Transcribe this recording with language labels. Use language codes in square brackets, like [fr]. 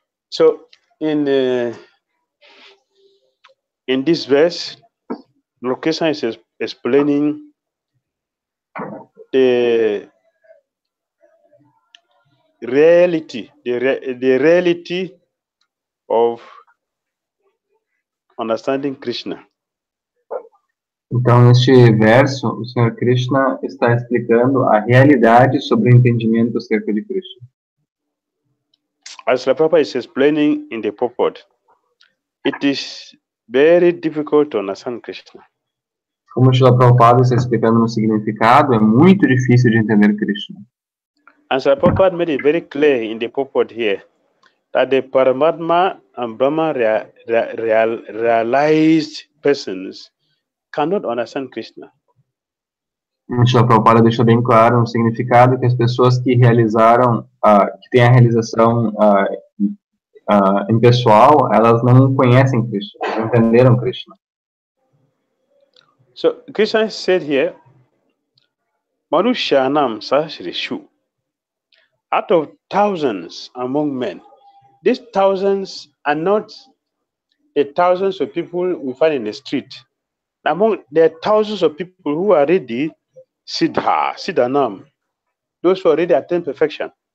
[en] So, in this verse, Lord Krishna is explaining the reality, the reality of understanding Krishna. [pt] Então, neste verso, o Senhor Krishna está explicando a realidade sobre o entendimento acerca de Krishna. [en] As Srila Prabhupada is explaining in the purport, it is very difficult to understand Krishna. [pt] Como Srila Prabhupada está explicando no significado, é muito difícil de entender Krishna. [en] And Srila Prabhupada made it very clear in the purport here that the Paramatma and Brahma realized persons cannot understand Krishna. [pt] Srila Prabhupada deixa bem claro o significado que as pessoas que realizaram, que têm a realização impessoal, elas não conhecem Krishna, não entenderam Krishna. [en] So Krishna said here, Manushanam Sahasrishu, out of thousands among men, these thousands are not the thousands of people we find in the street. There are thousands of people who are already Siddhanam, those who already attain perfection.